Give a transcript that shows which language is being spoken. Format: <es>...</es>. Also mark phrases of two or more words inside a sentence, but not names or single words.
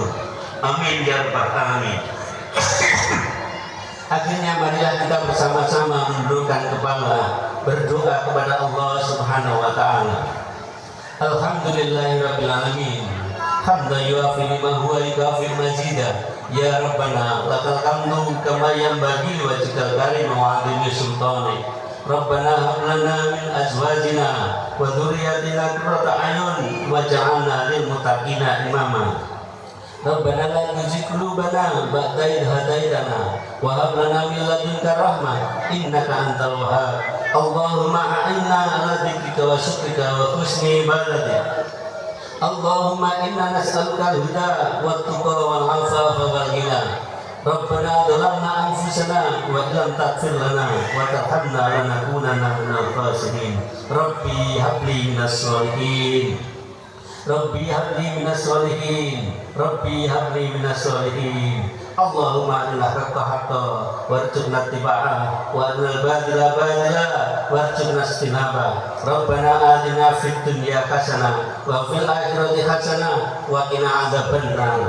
<ar>آمين يا رب العالمين.</ar> <id>Akhirnya marilah kita bersama-sama menundukkan kepala, berdoa kepada Allah</id> <ar>سبحانه وتعالى. الحمد لله رب العالمين. حمدا يوافي لمن هو يكافئ مزيده. يا ربنا لك الحمد كما ينبغي لوجهك الكريم وعظيم سلطانك. ربنا هب لنا من أزواجنا وذرياتنا قرة أعين واجعلنا للمتقين إماما. ربنا لا تزغ قلوبنا بعد إذ هديتنا وهب لنا من لدنك رحمة إنك أنت الوهاب. اللهم أعنا على ذكرك وشكرك وحسن عبادتك. اللهم إنا نسألك الهدى والتقى والعفاف والغنى. ربنا ظلمنا أنفسنا ولم تغفر لنا وترحمنا لنكونن من الخاسرين. رب هب لي من الصالحين. رب هب لي من الصالحين. رب هب لي من الصالحين. اللهم إنا حقا حقا وارزقنا اتباعه وعن الباطل باطلا وارزقنا استنابة. ربنا آتنا في الدنيا حسنة وفي الآخرة حسنة وقنا عذاب النار.</ar>